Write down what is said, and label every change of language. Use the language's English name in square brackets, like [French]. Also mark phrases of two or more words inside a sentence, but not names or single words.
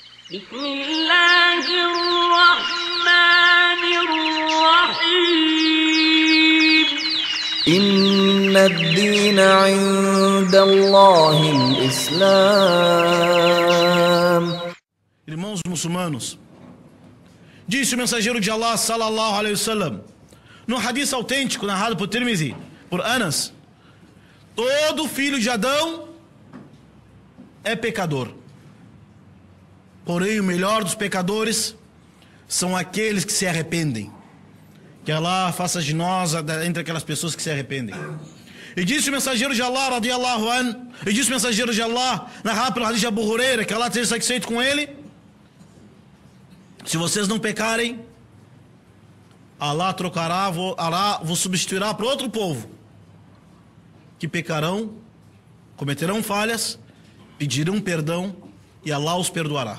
[Arabic] بسم الله الرحمن الرحيم إن الدين عند الله الإسلام. [Portuguese] Irmãos muçulmanos, disse o mensageiro de Allah [Arabic] صلى الله عليه وسلم [Portuguese] no hadith autêntico narrado por Tirmizi, por Anas: todo filho de Adão é pecador, porém o melhor dos pecadores são aqueles que se arrependem. Que Allah faça de nós entre aquelas pessoas que se arrependem. E disse o mensageiro de Allah [Arabic] رضي الله عن, [Portuguese] e disse o mensageiro de Allah narrado pelo hadith de Abu Huraira, que Allah esteja satisfeito com ele: se vocês não pecarem, Allah vos substituirá para outro povo que pecarão, cometerão falhas, pedirão perdão e Allah os perdoará.